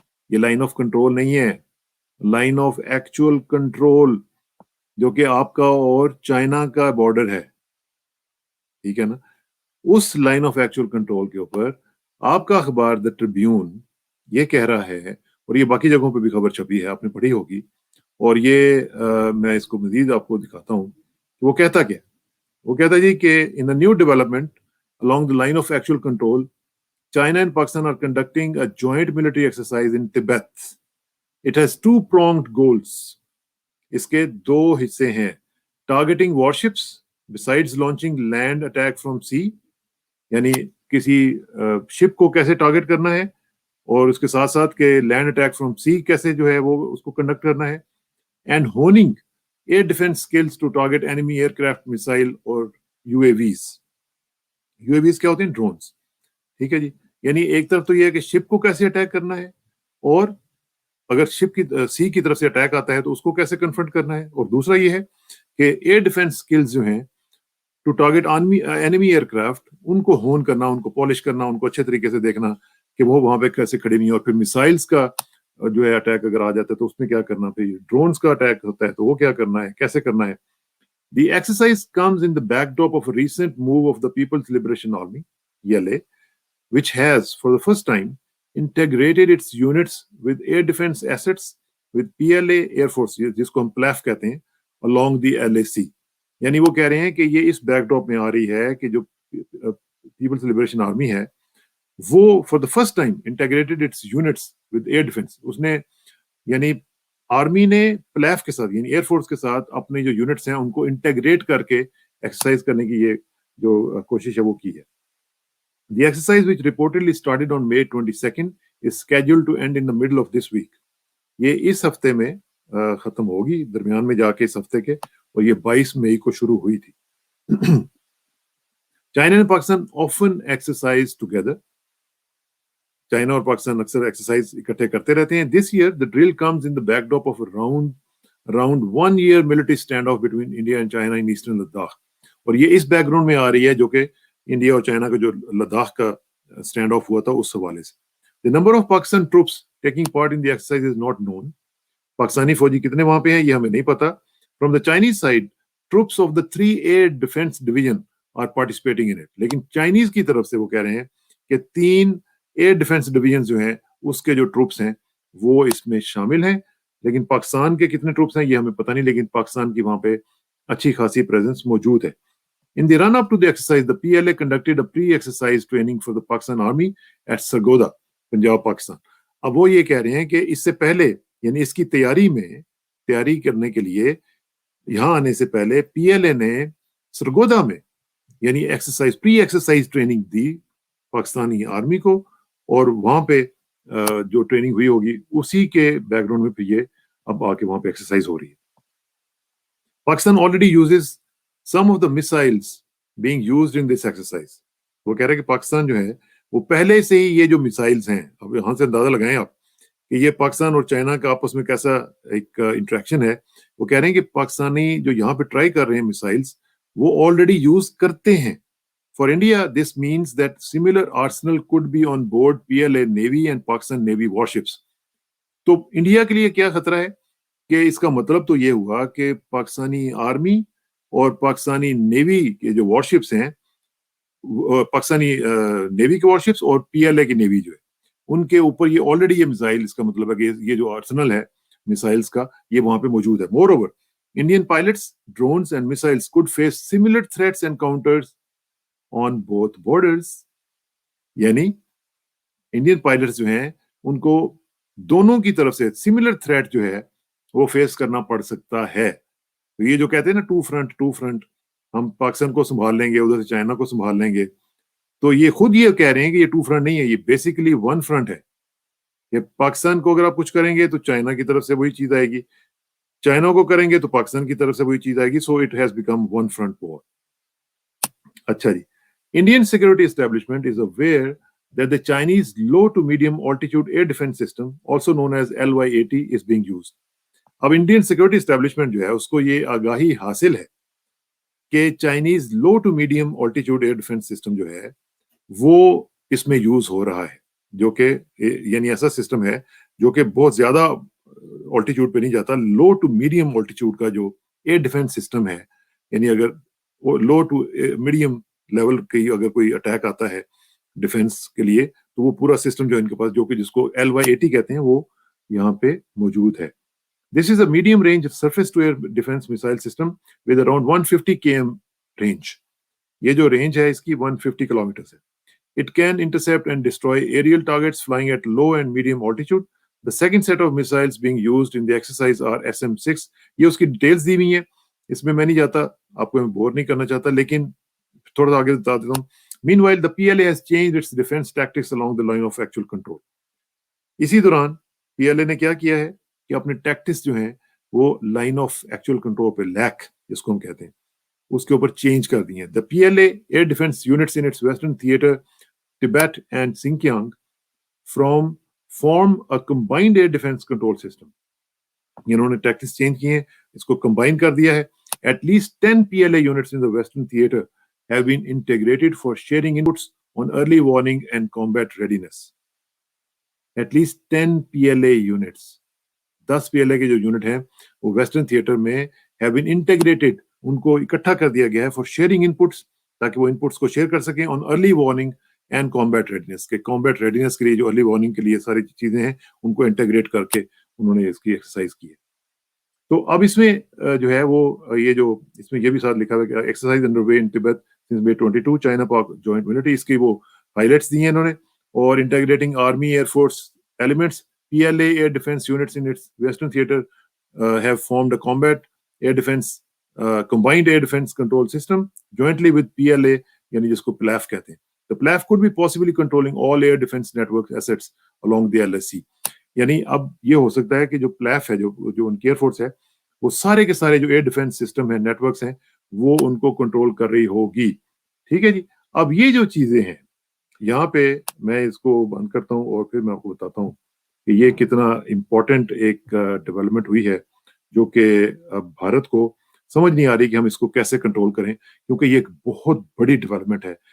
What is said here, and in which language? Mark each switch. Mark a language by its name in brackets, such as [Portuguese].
[Urdu] یہ line of control نہیں ہے، لائن آف ایکچوئل کنٹرول، جو کہ آپ کا اور چائنا کا بارڈر ہے. ٹھیک ہے نا؟ اس لائن آف ایکچوئل کنٹرول کے اوپر آپ کا اخبار دا ٹریبیون یہ کہہ رہا ہے، اور یہ باقی جگہوں پہ بھی خبر چھپی ہے، آپ نے پڑھی ہوگی، اور یہ میں اس کو مزید آپ کو دکھاتا ہوں کہ وہ کہتا کیا. وہ کہتا ہے جی کہ [English] In new development along the line of actual control, China and Pakistan are conducting a joint military exercise in Tibet. It has two-pronged goals. [Urdu] اس کے دو حصے ہیں. [English] Targeting warships besides launching land attack from sea, [Urdu] یعنی کسی شپ کو کیسے target کرنا ہے، اور اس کے ساتھ ساتھ کہ لینڈ اٹیک فرام سی کیسے جو ہے وہ اس کو کنڈکٹ کرنا ہے. [English] And honing air defence skills to target enemy aircraft missile اور UAVs. [Urdu] UAVs کیا ہوتے ہیں؟ ڈرونز. ٹھیک ہے جی. یعنی ایک طرف تو یہ ہے کہ شپ کو کیسے اٹیک کرنا ہے، اور اگر شپ کی سی کی طرف سے اٹیک آتا ہے تو اس کو کیسے کنفرنٹ کرنا ہے. اور دوسرا یہ ہے کہ ایئر ڈیفense skills جو ہیں ٹو ٹارگیٹ انیمی ایئر کرافٹ، ان کو ہون کرنا، ان کو پالش کرنا، ان کو اچھے طریقے سے دیکھنا کہ وہ وہاں پہ کیسے کھڑی نہیں. اور پھر میسائلز کا جو ہے اٹیک اگر آ جاتا ہے تو اس میں کیا کرنا، پھر ڈرونز کا اٹیک ہوتا ہے تو وہ کیا کرنا ہے، کیسے کرنا ہے. [English] The exercise comes in the backdrop of a recent move of the People's Liberation Army, PLA, which has, for the first time, integrated its units with air defense assets with PLA Air Force, [Urdu] جس کو ہم PLAF کہتے ہیں, [English] along the LAC. [Urdu] یعنی وہ کہہ رہے ہیں کہ یہ اس بیک ڈراپ میں آ رہی ہے کہ جو پیپلز لبریشن آرمی ہے وہ [English] For the first time integrated its units with air defence. [Urdu] اس نے یعنی آرمی نے پلیف کے ساتھ یعنی ایئر فورس کے ساتھ اپنے جو یونٹس ہیں ان کو انٹیگریٹ کر کے ایکسرسائز کرنے کی یہ جو کوشش ہے وہ کی ہے. [English] The exercise, which reportedly started on May 22nd, is scheduled to end in the middle of this week. [Urdu] یہ اس ہفتے میں ختم ہوگی، درمیان میں جا کے اس ہفتے کے، اور یہ 22 مئی کو شروع ہوئی تھی. [English] China and Pakistan often exercise together. [Urdu] China اور پاکستان اکثر ایکسرسائز اکٹھے کرتے رہتے ہیں. [English] This year, the drill comes in the backdrop of around 1 year military standoff between India and China in eastern Ladakh. [Urdu] اور یہ اس بیک گراؤنڈ میں آ رہی ہے جو کہ انڈیا اور چائنا کا جو لداخ کا اسٹینڈ آف ہوا تھا اس حوالے سے. [English] The number of Pakistan troops taking part in the exercise is not known. [Urdu] Pakistani فوجی کتنے وہاں پہ ہیں یہ ہمیں نہیں پتا. [English] From the Chinese side, troops of the 3 Air Defense Division are participating in it. [Urdu] لیکن چائنیز کی طرف سے وہ کہہ رہے ہیں کہ 3 ایئر ڈیفense ڈویژن جو ہیں اس کے جو ٹروپس ہیں وہ اس میں شامل ہیں. لیکن پاکستان کے کتنے ٹروپس ہیں یہ ہمیں پتہ نہیں، لیکن پاکستان کی وہاں پہ اچھی خاصی پریزنس موجود ہے. [English] In the run-up to the exercise, the PLA conducted a pre-exercise training for the Pakistan Army at Sargodha, Punjab, Pakistan. [Urdu] اب وہ یہ کہہ رہے ہیں کہ اس سے پہلے یعنی اس کی تیاری کرنے کے لیے یہاں آنے سے پہلے پی ایل اے نے سرگودا میں یعنی پری ایکسرسائز ٹریننگ دی پاکستانی آرمی کو، اور وہاں پہ جو ٹریننگ ہوئی ہوگی اسی کے بیک گراؤنڈ میں پھر یہ اب آ کے وہاں پہ ایکسرسائز ہو رہی ہے. [English] Pakistan already uses some of the missiles being used in this exercise. [Urdu] وہ کہہ رہے ہیں کہ پاکستان جو ہے وہ پہلے سے ہی یہ جو میسائلز ہیں، اب یہاں سے اندازہ لگائیں آپ کہ یہ پاکستان اور چائنا کا آپس میں کیسا ایک انٹریکشن ہے. وہ کہہ رہے ہیں کہ پاکستانی جو یہاں پہ ٹرائی کر رہے ہیں میسائلز وہ آلریڈی یوز کرتے ہیں. [English] For India, this means that similar arsenal could be on board PLA Navy and Pakistan Navy warships. [Urdu] تو انڈیا کے لیے کیا خطرہ ہے کہ اس کا مطلب تو یہ ہوا کہ پاکستانی آرمی اور پاکستانی نیوی کے جو وارشپس ہیں، پاکستانی نیوی کے وارشپس اور پی ایل اے کی نیوی جو ہے ان کے اوپر یہ آلریڈی یہ میزائل، اس کا مطلب ہے کہ یہ جو آرسنل ہے میسائلز کا یہ وہاں پہ موجود ہے. [English] More over Indian pilots, drones and missiles could face similar threats encounters on both borders. [Urdu] یعنی انڈین پائلٹس جو ہیں ان کو دونوں کی طرف سے سملر تھریٹ جو ہے وہ فیس کرنا پڑ سکتا ہے. تو یہ جو کہتے ہیں نا ٹو فرنٹ، ہم پاکستان کو سنبھال لیں گے، ادھر سے چائنا کو سنبھال لیں گے، تو یہ خود یہ کہہ رہے ہیں کہ یہ ٹو فرنٹ نہیں ہے، یہ بیسیکلی ون فرنٹ ہے. کہ پاکستان کو اگر آپ کچھ کریں گے تو چائنا کی طرف سے وہی چیز آئے گی، چائنا کو کریں گے تو پاکستان کی طرف سے وہی چیز آئے گی. [English] So it has become one front war. [Urdu] اچھا جی، [English] Indian security establishment is aware that the Chinese low to medium altitude air defense system, also known as LY-80, is being used. [Urdu] اب انڈین سیکورٹی اسٹیبلشمنٹ جو ہے اس کو یہ آگاہی حاصل ہے کہ Chinese love to medium آلٹیٹیوڈ air defence system جو ہے وہ اس میں یوز ہو رہا ہے، جو کہ یعنی ایسا سسٹم ہے جو کہ بہت زیادہ آلٹیٹیوڈ پہ نہیں جاتا. لو ٹو میڈیم آلٹیٹیوڈ کا جو ایئر ڈیفنس سسٹم ہے، یعنی اگر لو ٹو میڈیم لیول کی اگر کوئی اٹیک آتا ہے ڈیفنس کے لیے تو وہ پورا سسٹم جو ان کے پاس، جو کہ جس کو LY-80 کہتے ہیں، وہ یہاں پہ موجود ہے. [English] This is a medium range surface to air defense missile system with around 150 km range. [Urdu] یہ جو رینج ہے اس کی 150 کلومیٹر ہے. [English] It can intercept and destroy aerial targets flying at low and medium altitude. The second set of missiles being used in the exercise are SM-6. [Urdu] یہ اس کی details دی ہوئی ہیں، اس میں نہیں جاتا، آپ کو میں بور نہیں کرنا چاہتا، لیکن تھوڑا سا آگے بتا دیتا ہوں. [English] Meanwhile, the PLA has changed its defense tactics along the line of actual control. [Urdu] اسی دوران PLA نے کیا کیا ہے کہ اپنے ٹیکٹکس جو ہیں وہ لائن آف ایکچوئل کنٹرول پہ، لیک جس کو ہم کہتے ہیں، اس کے اوپر چینج کر دی ہیں. [English] The PLA air defense units in its western theater, Tibet and Xinjiang form a combined air defense control system. [Urdu] انہوں نے ٹیکٹکس چینج کیے ہیں، اس کو کمبائن کر دیا ہے. [English] At least 10 PLA units in the western theater have been integrated for sharing inputs on early warning and combat readiness. At least 10 PLA units. [Urdu] 10 PLA کے جو یونٹ ہیں وہ ویسٹرن تھیٹر میں [English] have been integrated، [Urdu] ان کو اکٹھا کر دیا گیا ہے [English] for sharing inputs، [Urdu] تاکہ وہ انپٹس کو شیئر کر سکیں [English] on early warning and combat readiness، [Urdu] کہ combat readiness کے لیے جو early warning کے لیے ساری چیزیں ہیں ان کو انٹیگریٹ کر کے انہوں نے اس کی ایکسرسائز کی ہے. تو اب اس میں جو ہے وہ یہ جو اس میں یہ بھی ساتھ لکھا ہوا ہے کہ [English] exercise under way in Tibet since May 22 [Urdu] چائنا پاک جوائنٹ ملٹری، اس کی وہ پائلٹس دی ہیں انہوں نے. [English] اور integrating army air force elements, PLA air defense units in its western theater have formed a combat air defense combined air defense control system jointly with PLA، [Urdu] یعنی جس کو PLAF کہتے ہیں. [English] The PLAF could be possibly controlling all air defense network assets along the LSC. [Urdu] یعنی اب یہ ہو سکتا ہے کہ جو PLAF ہے، جو ان کی ایئر فورس ہے، وہ سارے کے سارے جو ایئر ڈیفنس سسٹم ہے، نیٹورکس ہیں، وہ ان کو کنٹرول کر رہی ہوگی. ٹھیک ہے جی. اب یہ جو چیزیں ہیں یہاں پہ میں اس کو بند کرتا ہوں اور پھر میں آپ کو بتاتا ہوں کہ یہ کتنا امپورٹنٹ ایک ڈیولپمنٹ ہوئی ہے، جو کہ اب بھارت کو سمجھ نہیں آ رہی کہ ہم اس کو کیسے کنٹرول کریں، کیونکہ یہ ایک بہت بڑی ڈیولپمنٹ ہے.